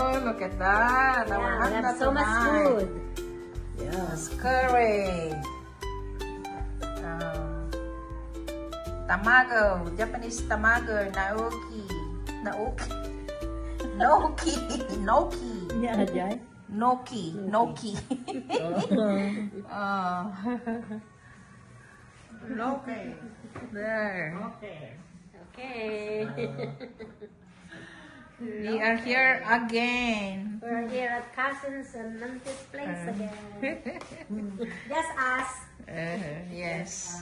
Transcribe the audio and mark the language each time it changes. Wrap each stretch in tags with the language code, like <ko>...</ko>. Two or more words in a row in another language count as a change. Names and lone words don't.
<en>look at that. Yeah, Our we handa have so much tonight. food. Yes, curry. Tamago, Japanese tamago, naoki. Naoki. Noki. Noki. Yeah, Jai. Noki. Noki. Noki. There. Okay. We are here again. We're here at Cousins and Nancy's place again. Just us. Yes.</en>